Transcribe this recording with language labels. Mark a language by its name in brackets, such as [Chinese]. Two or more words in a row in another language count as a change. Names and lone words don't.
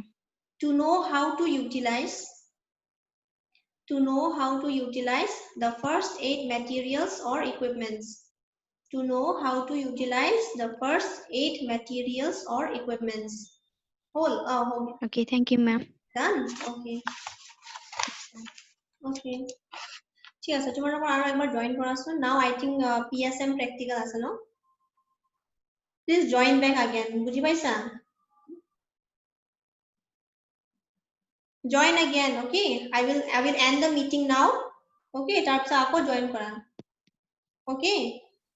[English] To know how to utilize the first aid materials or equipments. To know how to utilize the first aid materials or equipments. Whole. Okay, thank you, ma'am. Done. Okay. Okay. [Assamese] ঠিক আছে, তোমালোকৰ আৰু একবাৰ join কৰাচোন. [English] Now I think PSM practical [Assamese] আছে ন? [English] Please join back again. [Assamese] বুজি পাইছা? [English] Join again, okay? I will end the meeting now. [Assamese] Okay, তাৰপিছত আকৌ join কৰা. Okay?